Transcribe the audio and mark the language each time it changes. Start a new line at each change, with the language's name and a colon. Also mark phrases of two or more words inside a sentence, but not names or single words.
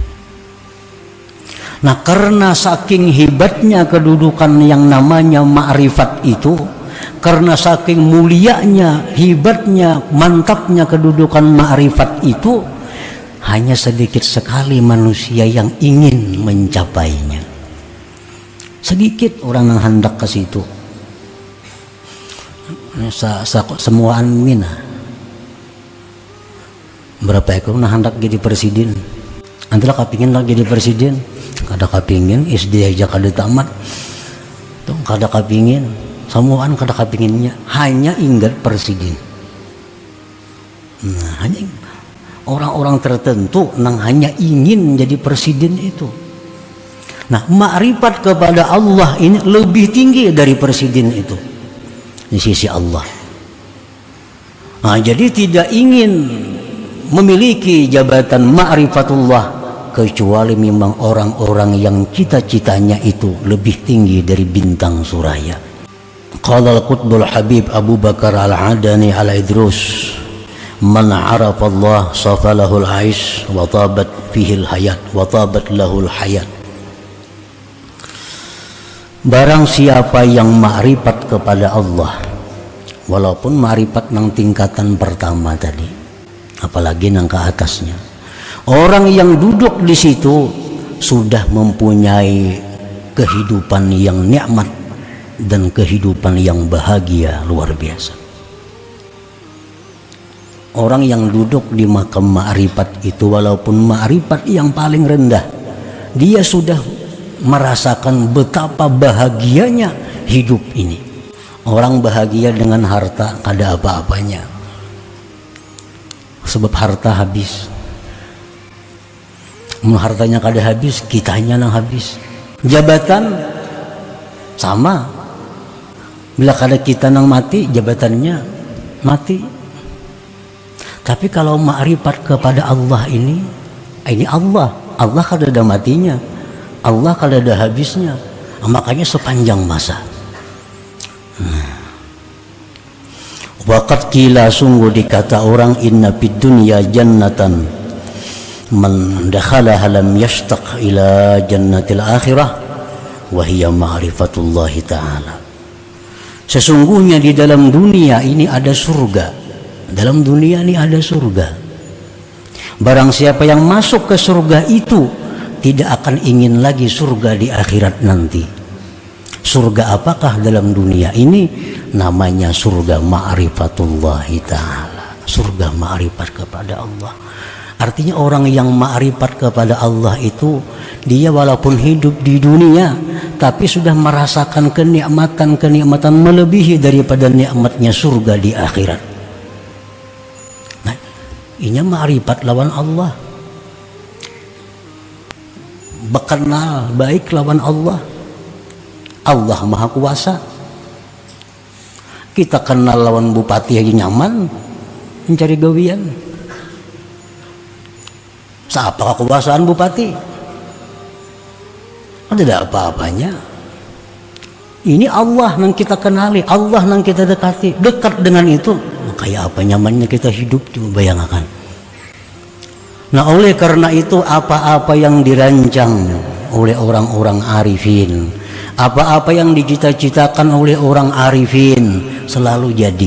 Indonesian: Nah, karena saking hebatnya kedudukan yang namanya ma'rifat itu, karena saking mulianya, hebatnya, mantapnya kedudukan ma'rifat itu, hanya sedikit sekali manusia yang ingin mencapainya. Sedikit orang yang hendak ke situ. Semua mina. Berapa ekor yang hendak jadi presiden?
Banjar: Antara kapingin lagi jadi presiden, kada kapingin SD aja kada tamat. Tuh kada kapingin, semuaan kada kapinginnya,
Indonesian: hanya ingat presiden. Nah, hanya orang-orang tertentu yang hanya ingin jadi presiden itu. Nah, ma'rifat kepada Allah ini lebih tinggi dari presiden itu di sisi Allah. Nah, jadi tidak ingin memiliki jabatan ma'rifatullah kecuali memang orang-orang yang cita-citanya itu lebih tinggi dari bintang suraya.
Arabic: قال القطب الحبيب أبو بكر العدني العيدروس، من عرف الله صفا له العيش وطابت فيه الحياة وطابت له الحياة.
Indonesian: Barang siapa yang ma'rifat kepada Allah, walaupun ma'rifat nang tingkatan pertama tadi, apalagi nang ke atasnya, orang yang duduk di situ sudah mempunyai kehidupan yang nikmat dan kehidupan yang bahagia luar biasa. Orang yang duduk di makam ma'rifat itu, walaupun ma'rifat yang paling rendah, dia sudah merasakan betapa bahagianya hidup ini. Orang bahagia dengan harta kada apa-apanya, sebab harta habis.
Banjar: Hartanya kada habis, kitanya nang habis. Jabatan sama, bila kada kita nang mati, jabatannya mati.
Indonesian: Tapi kalau ma'rifat kepada Allah ini Allah kada ada matinya, Allah kada ada habisnya. Makanya sepanjang masa.
Arabic: وقد قيل,
Indonesian: sungguh dikata orang,
Arabic: إن في الدنيا جنة من دخلها لم يشتق إلى جنة الآخرة وهي معرفة الله تعالى.
Indonesian: Sesungguhnya di dalam dunia ini ada surga. Dalam dunia ini ada surga. Barang siapa yang masuk ke surga itu tidak akan ingin lagi surga di akhirat nanti. Surga apakah dalam dunia ini? Namanya surga
Arabic: معرفة الله تعالى.
Indonesian: Surga ma'rifat kepada Allah. Artinya orang yang ma'rifat kepada Allah itu, dia walaupun hidup di dunia tapi sudah merasakan kenikmatan melebihi daripada nikmatnya surga di akhirat.
Banjar: Ini ma'rifat lawan Allah, berkenal baik lawan Allah.
Indonesian: Allah Maha Kuasa.
Banjar: Kita kenal lawan bupati aja nyaman mencari gawian.
Indonesian: Siapa kekuasaan bupati? Ada apa-apanya. Ini Allah yang kita kenali, Allah yang kita dekati. Dekat dengan itu, kayak apa nyamannya kita hidup, coba bayangkan. Nah, oleh karena itu apa-apa yang dirancang oleh orang-orang arifin, Apa-apa yang dicita-citakan oleh orang arifin selalu jadi.